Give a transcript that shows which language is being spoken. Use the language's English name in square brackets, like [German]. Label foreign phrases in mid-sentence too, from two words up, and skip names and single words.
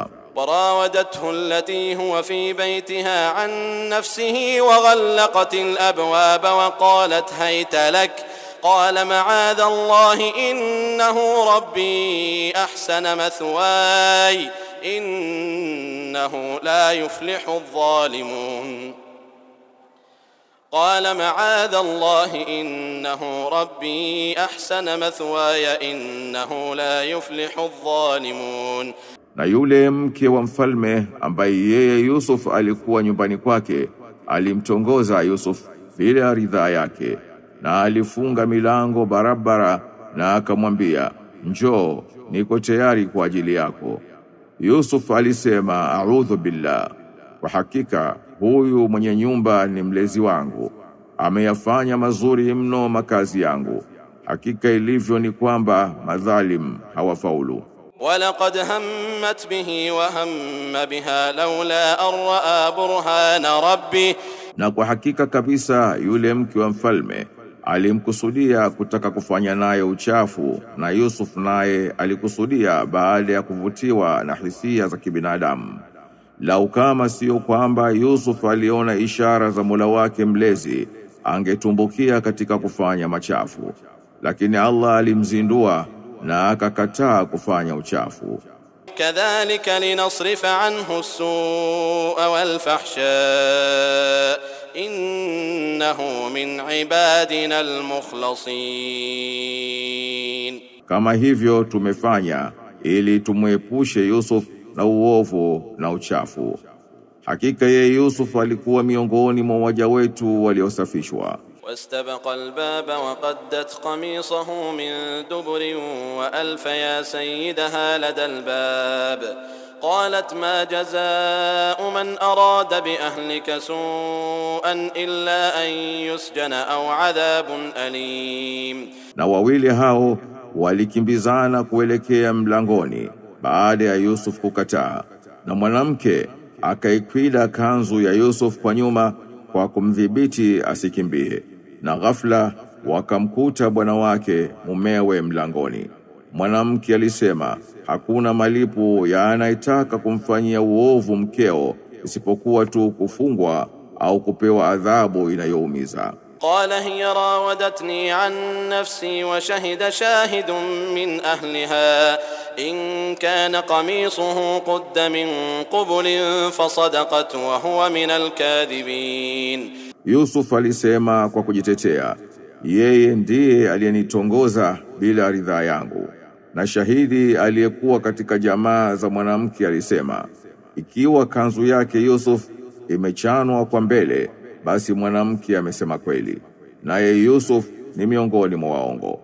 [Arabic] وراودته التي هو في بيتها عن نفسه وغلقت الأبواب وقالت هيت لك قال معاذ الله إنه ربي أحسن مثواي إنه لا يفلح الظالمون. قال معاذ الله إنه ربي أحسن مثواي إنه لا يفلح الظالمون. [Swahili] Na yule mke wa mfalme ambaye yeye Yusuf alikuwa nyumbani kwake, alimtongoza Yusuf bila ridhaa yake, na alifunga milango barabara, na akamwambia, njoo, niko tayari kwa ajili yako. Yusuf alisema, [Arabic] أعوذ بالله, [Swahili] kwa hakika huyu mwenye nyumba ni mlezi wangu, ameyafanya mazuri mno makazi yangu, hakika ilivyo ni kwamba madhalim hawafaulu. [Arabic] ولقد همت به وهم بها لولا أن رأى برهان ربه. [Swahili] Na kwa hakika kabisa yule mke wa mfalme alimkusudia kutaka kufanya naye uchafu, na Yusuf naye alikusudia baada ya kuvutiwa na hisia za kibinadamu. Lau kama sio kwamba Yusuf aliona ishara za Mola wake mlezi, angetumbukia katika kufanya machafu, lakini Allah alimzindua na akakataa kufanya uchafu. [Arabic] كذلك لنصرف عنه السوء والفحشاء إنه من عبادنا المخلصين. [Swahili] Kama hivyo tumefanya ili tumwepushe Yusuf na uovu na uchafu. Hakika yeye Yusuf alikuwa miongoni mwa waja wetu waliosafishwa. [Arabic] واستبق الباب وقدت قميصه من دبر وألف يا سيدها لدى الباب قالت ما جزاء من أراد بأهلك سوءا إلا أن يسجن أو عذاب أليم. [Swahili] Na wawili hao walikimbizana kuelekea mlangoni baada ya Yusuf kukataa, na mwanamke akaikwida kanzu ya Yusuf kwa nyuma kwa kumdhibiti asikimbie, na ghafla wakamkuta bwana wake mumewe mlangoni. Mwanamke alisema, hakuna malipo ya anayetaka kumfanyia uovu mkeo isipokuwa tu kufungwa au kupewa adhabu inayoumiza. [Arabic] قال هي راودتني عن نفسي وشهد شاهد من أهلها إن كان قميصه قد من قبل فصدقت وهو من الكاذبين. [Swahili] Yusuf alisema kwa kujitetea, yeye ndiye aliyenitongoza bila ridhaa yangu, na shahidi aliyekuwa katika jamaa za mwanamke alisema, ikiwa kanzu yake Yusuf imechanwa kwa mbele, basi mwanamke amesema kweli, naye Yusuf ni miongoni mwa waongo.